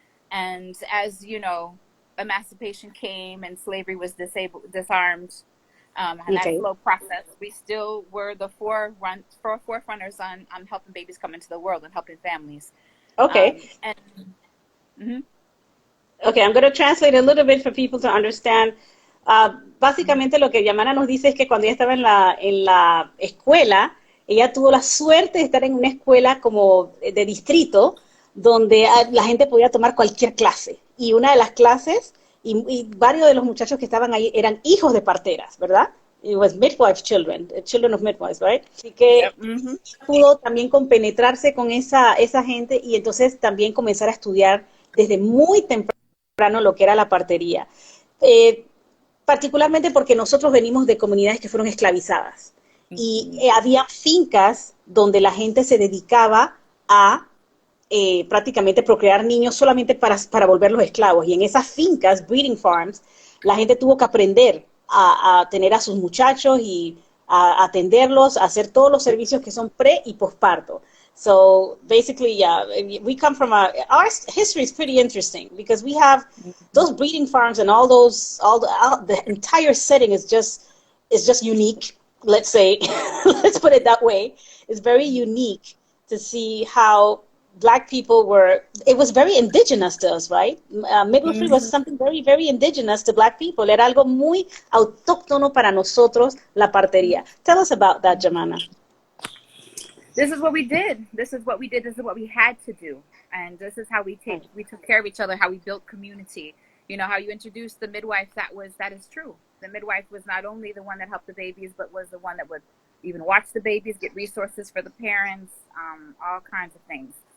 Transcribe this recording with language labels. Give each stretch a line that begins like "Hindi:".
English: And as you know, emancipation came and slavery was disarmed, and that Okay. slow process, we still were the forerunners on helping babies come into the world and helping families. Okay. And mhm. Okay, I'm going to translate a little bit for people to understand.
Spanish: Básicamente lo que Jahmanna nos dice es que cuando ella estaba en la escuela, ella tuvo la suerte de estar en una escuela como de distrito, donde la gente podía tomar cualquier clase. Y una de las clases, y varios de los muchachos que estaban ahí eran hijos de parteras, ¿verdad?
English: It was midwife children, children of midwives, right?
Spanish: Así que
English: Yep. Mm-hmm.
Spanish: pudo también compenetrarse con esa gente y entonces también comenzar a estudiar desde muy temprano lo que era la partería. Eh, Particularmente porque nosotros venimos de comunidades que fueron esclavizadas y había fincas donde la gente se dedicaba a prácticamente procrear niños solamente para volverlos esclavos. Y en esas fincas, breeding farms, la gente tuvo que aprender a tener a sus muchachos y a atenderlos, a hacer todos los servicios que son pre y posparto.
English: So basically, yeah, we come from our history is pretty interesting because we have those breeding farms and all the entire setting is just unique. Let's say, let's put it that way. It's very unique to see how Black people it was very indigenous to us, right? Midwifery was something very, very indigenous to Black people.
Spanish: Era algo muy autóctono para nosotros, la partería.
English: Tell us about that, Jahmanna. This is what we did. This is what we did. This is what we had to do. And this is how we took care of each other, how we built community. You know, how you introduced the midwife, that is true. The midwife was not only the one that helped the babies, but was the one that would even watch the babies, get resources for the parents, all kinds of things.